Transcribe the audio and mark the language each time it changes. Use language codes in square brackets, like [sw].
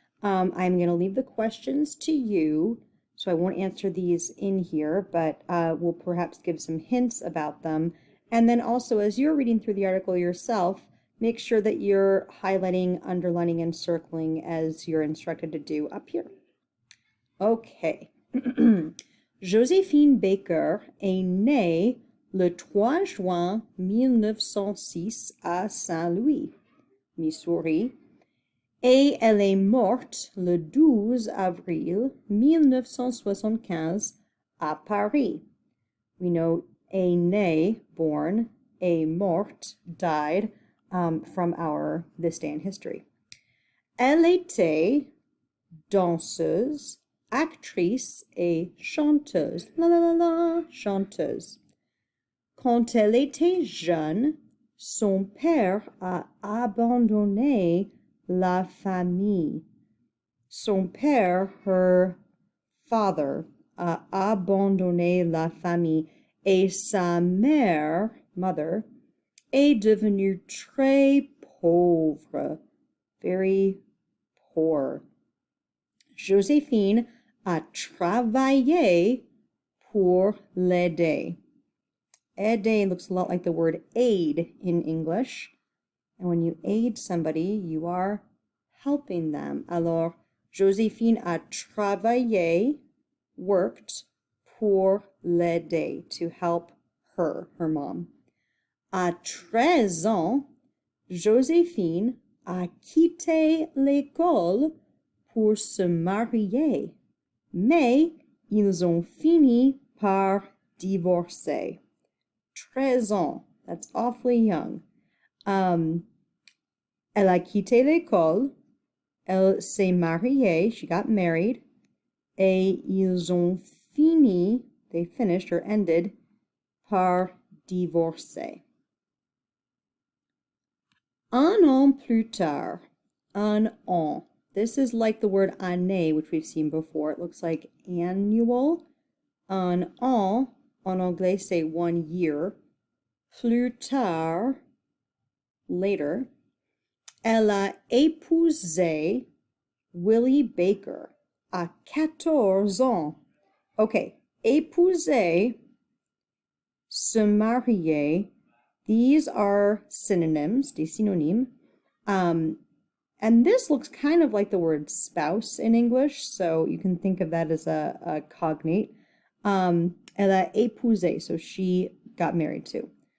[en] I'm going to leave the questions to you, so I won't answer these in here, but we'll perhaps give some hints about them. And then also, as you're reading through the article yourself, make sure that you're highlighting, underlining, and circling as you're instructed to do up here. Okay. [fr] Josephine Baker est née le 3 juin 1906 à Saint-Louis, Missouri, et elle est morte le 12 avril 1975 à Paris. [en] We know [fr] est née, [en] born, [fr] est morte, [en] died, from our This Day in History. [fr] Elle était danseuse, actrice et chanteuse. La la la la, chanteuse. Quand elle était jeune, son père a abandonné la famille. Son père, [en] her father, [fr] a abandonné la famille et sa mère, [en] mother, [fr] est devenue très pauvre, [en] very poor. [fr] Joséphine a travaillé pour l'aider. [en] Aider looks a lot like the word aid in English. And when you aid somebody, you are helping them. [fr] Alors, Joséphine a travaillé, [en] worked, [fr] pour l'aider, [en] to help her mom. [fr] À 13 ans, Joséphine a quitté l'école pour se marier, mais ils ont fini par divorcer. 13 ans, [en] that's awfully young. [fr] Elle a quitté l'école, elle s'est mariée, [en] she got married, [fr] et ils ont fini, [en] they finished or ended, [fr] par divorcer. Un an plus tard, un an. [en] This is like the word année, which we've seen before. It looks like annual. [fr] Un an, en anglais, [en] say 1 year. [fr] Plus tard, [en] later. [fr] Elle a épousé Willie Baker à 14 ans. Okay, épouser, se marier. [en] These are synonyms, [fr] des synonymes. [en] And this looks kind of like the word spouse in English, so you can think of that as a cognate. [fr] Elle a épousé, [en] so she got married to.